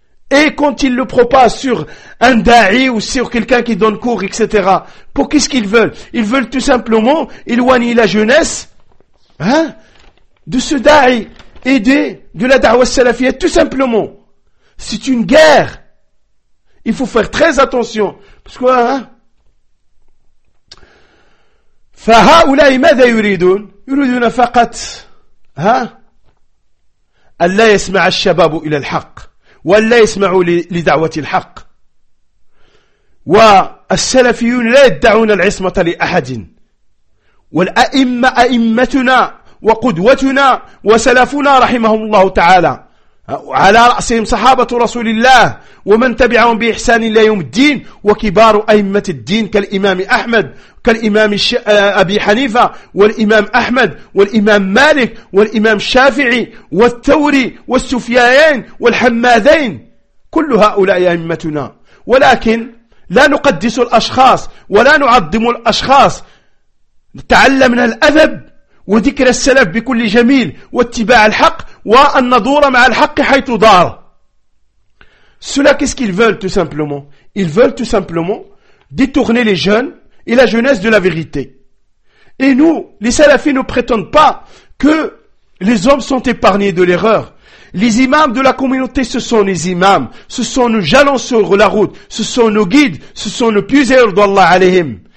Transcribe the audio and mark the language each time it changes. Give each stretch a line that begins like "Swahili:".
French: Et quand ils le propagent sur un da'i ou sur quelqu'un qui donne cours, etc. Pour qu'est-ce qu'ils veulent? Ils veulent tout simplement éloigner la jeunesse, de ce da'i, aider de la da'wa salafia, tout simplement. C'est une guerre. Il faut faire très attention. Parce que,
Arabic: فها أولئك ماذا يريدون يريدون فقط ها ألا يسمع الشباب إلى الحق ولا يسمعوا لدعوة الحق والسلفيون لا يدعون العصمة لأحد والأئمة أئمتنا وقدوتنا وسلفنا رحمهم الله تعالى على رأسهم صحابة رسول الله ومن تبعهم بإحسان إلى يوم الدين وكبار أئمة الدين كالإمام أحمد كالإمام أبي حنيفة والإمام أحمد والإمام مالك والإمام الشافعي والثوري والسفيان والحمادين كل هؤلاء أئمتنا ولكن لا نقدس الأشخاص ولا نعظم الأشخاص تعلمنا الأدب وذكر السلف بكل جميل واتباع الحق والنظور مع الحق حيث دار
French: Ceux-là, qu'est-ce qu'ils veulent tout simplement? Ils veulent tout simplement détourner les jeunes et la jeunesse de la vérité. Et nous, les salafis, ne prétendent pas que les hommes sont épargnés de l'erreur. Les imams de la communauté, ce sont les imams, ce sont nos jalons sur la route, ce sont nos guides, ce sont nos puiseurs d'Allah alayhim.